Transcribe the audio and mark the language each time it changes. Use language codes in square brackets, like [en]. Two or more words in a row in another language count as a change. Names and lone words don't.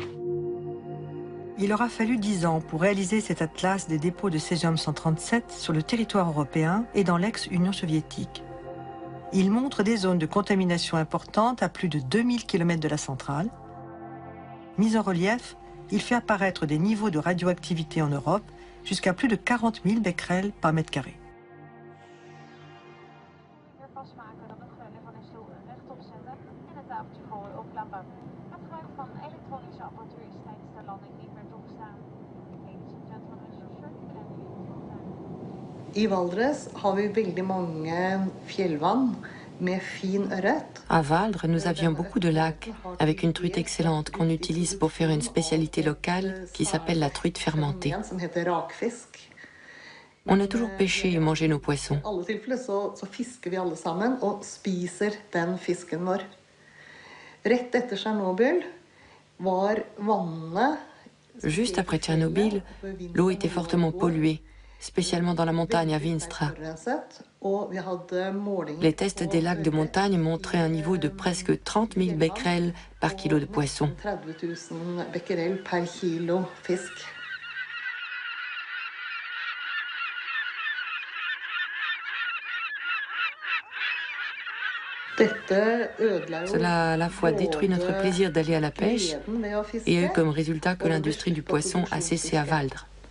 [fr] Il aura fallu 10 ans pour réaliser cet atlas des dépôts de césium-137 sur le territoire européen et dans l'ex-Union soviétique. Il montre des zones de contamination importantes à plus de 2000 km de la centrale. Mis en relief, il fait apparaître des niveaux de radioactivité en Europe jusqu'à plus de 40 000 becquerels par mètre carré. [no] I Valdres har vi veldig mange fjellvann med fin ørret. [fr] À Valdres, nous avions beaucoup de lacs avec une truite excellente qu'on utilise pour faire une spécialité locale qui s'appelle la truite fermentée. On a toujours pêché et mangé nos poissons. [no] I alle tilfeller så fisker vi alle sammen og spiser den fisken vår. Rett etter Tsjernobyl var vannene. [fr] Juste après Tchernobyl, l'eau était fortement polluée spécialement dans la montagne à Vinstra. Les tests des lacs de montagne montraient un niveau de presque 30 000 becquerels par kilo de poisson. Cela a à la fois détruit notre plaisir d'aller à la pêche et a eu comme résultat que l'industrie du poisson a cessé à Valdres.